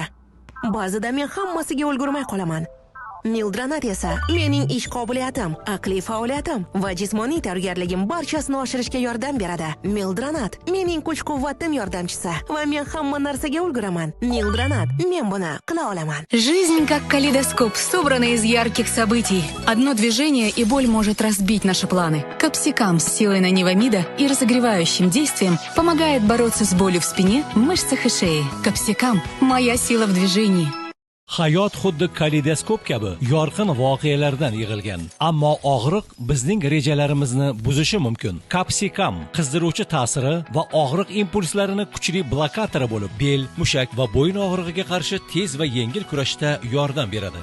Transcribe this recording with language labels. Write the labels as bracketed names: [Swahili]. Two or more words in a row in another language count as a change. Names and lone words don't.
[Uzbek] Ba'zida men hammasiga ulgurmay qolaman. Mildranat esa mening ish qobiliyatim, aqliy faoliyatim va jismoniy tayyorgarligim barchasini oshirishga yordam beradi. Mildranat mening kuch-quvvatim yordamchisi va men hamma narsaga ulguraman. Mildranat, men buni qila olaman. [Russian] Жизнь как калейдоскоп, собранный из ярких событий. Одно движение, и боль может разбить наши планы. Капсикам с силой нанивамида и разогревающим действием помогает бороться с болью в спине, мышцах и шее. Капсикам – моя сила в движении. [Uzbek] Hayot xuddi kaleidoskop kabi yorqin voqealardan yig'ilgan. Ammo og'riq bizning rejalarimizni buzishi mumkin. Kapsikam qizdiruvchi ta'siri va og'riq impulslarini kuchli blokatori bo'lib, bel, mushak va bo'yin og'rig'iga qarshi tez va yengil kurashda yordam beradi.